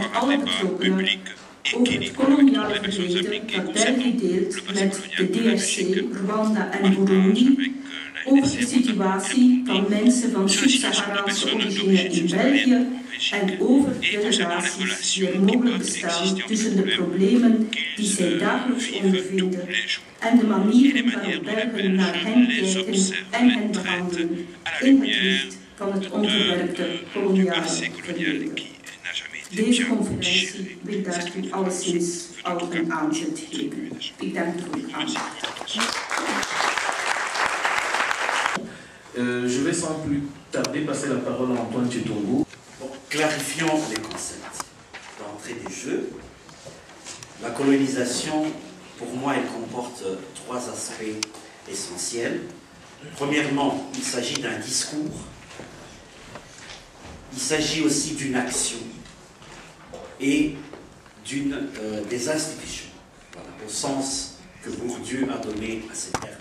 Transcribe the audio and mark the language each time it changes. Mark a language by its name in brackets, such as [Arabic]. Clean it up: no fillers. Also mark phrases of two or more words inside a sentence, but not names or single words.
[Dutch] alle betrokkenen over het koloniale verleden dat België deelt met de DRC, Rwanda en Burundi, over de situatie van mensen van Sub-Saharaanse origine in België en over de relaties die er mogelijk bestaan tussen de problemen die zij dagelijks ondervinden en de manier waarop Belgen naar hen kijken en hen behandelen in het licht van het onverwerkte koloniale verleden. Deze conferentie wil daartoe alleszins al een aanzet geven. Ik dank u voor uw aandacht. [French] Je vais sans plus tarder passer la parole à Antoine Chitongo. Bon, clarifions les concepts. D'entrée du jeu, la colonisation, pour moi, elle comporte trois aspects essentiels. Premièrement, il s'agit d'un discours. Il s'agit aussi d'une action et des institutions, voilà, au sens que Bourdieu a donné à ces termes.